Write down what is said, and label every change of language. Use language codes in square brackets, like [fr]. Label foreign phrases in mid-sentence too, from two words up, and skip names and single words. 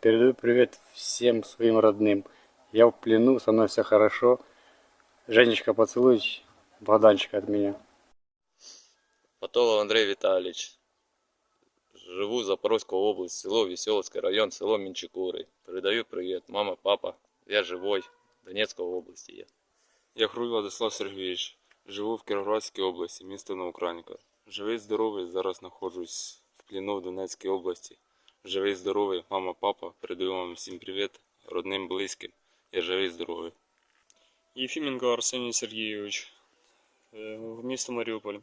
[ru] Передаю привет всем своим родным. Я в плену, со мной все хорошо. Женечка, поцелуй Богданчика от меня. Потолов Андрей Витальевич. Живу в Запорожской области, село Веселовский район, село Менчикуры. Передаю привет. Мама, папа, я живой. Донецкой области я. [uk] Я Хруй Владислав Сергійович. Живу в Кіровоградській області, місто Новоукраїнка. Живий, здоровий, зараз знаходжусь в плену в Донецькій області. Живий, здоровий, мама, папа, передаю вам всім привіт, родним, близьким. Я живий, здоровий. Єфіменко Арсеній Сергійович, місто Маріуполь.